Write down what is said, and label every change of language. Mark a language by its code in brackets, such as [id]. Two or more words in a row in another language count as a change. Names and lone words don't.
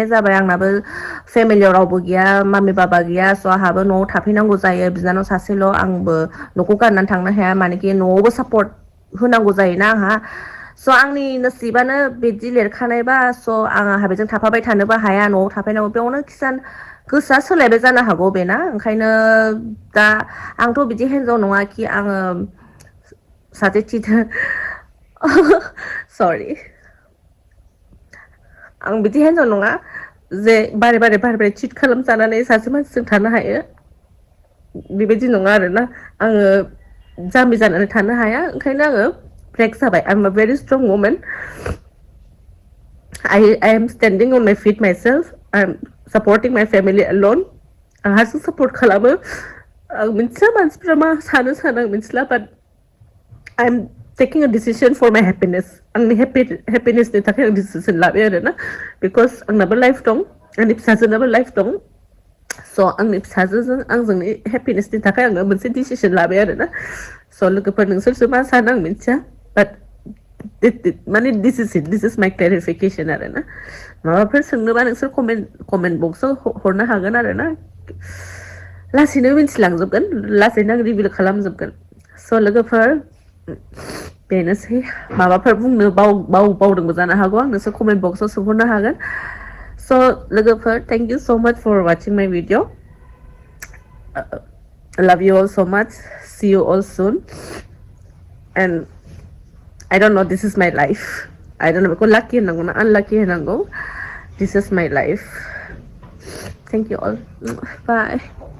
[brx] जाबाय आंनाबो फेमिलियाव रावबो गैया मामि बाबा गैया स' आंहाबो न'आव थाफैनांगौ जायो बिनानाव सासेल' आंबो न'खौ गारनानै थांनो हाया मानेकि न'आवबो सापर्ट होनांगौ जायोना आंहा स' आंनि नसिबानो बिदि लिरखानायबा स' आंहा बेजों थाफाबाय थानोबो हाया न'आव थाफैनांगौ बेयावनो खिजान गोसोआ सोलायबाय जानो हागौ बेना ओंखायनो दा आंथ' बिदि हिनजाव नङा कि आङो सासे cheater sorry आं बिदि हिनजाव नङा जे बारे बारे चिट खालामजानानै सासे मानसिजों थानो हायो बेबायदि नङा आरोना आङो जाम्बि जानानै थानो हाया ओंखायनो आङो ब्रेक जाबाय [en] I'm a very strong woman I am standing on my feet myself I'm supporting my family alone [brx] आं हारसिं support खालामो आं मिथिया मानसिफ्रा मा सानो आं मिथिला [en] but I'm taking a decision for my happiness [brx] आंनि happinessनि थाखाय आं decision लाबाय आरोना because आंनाबो life दं आंनि फिसाजोनाबो life दं so आंनि फिसाजोजों आंजोंनि happinessनि थाखाय आङो मोनसे decision लाबाय आरोना so लोगोफोर नोंसोरसो मा सानो आं मिथिया but माने [en] this is my clarification [brx] आरोना माबाफोर सोंनोबा नोंसोर [en] comment box [brx] आव हरनो हागोन आरोना लासैनो मिथिलांजोबगोन लासैनो आं रिभिल खालामजोबगोन so लोगोफोर बेनोसै माबाफोर बुंनो बावदोंबो जानो हागौ आं नोंसोर [en] comment box [brx] आव सोंहरनो हागोन so लोगोफोर [en] thank you so much for watching my video I love you all so much see you all soon and I don't know this is my life I don't know beखौ lucky होननांगौ ना unlucky होननांगौ this is my life thank you all bye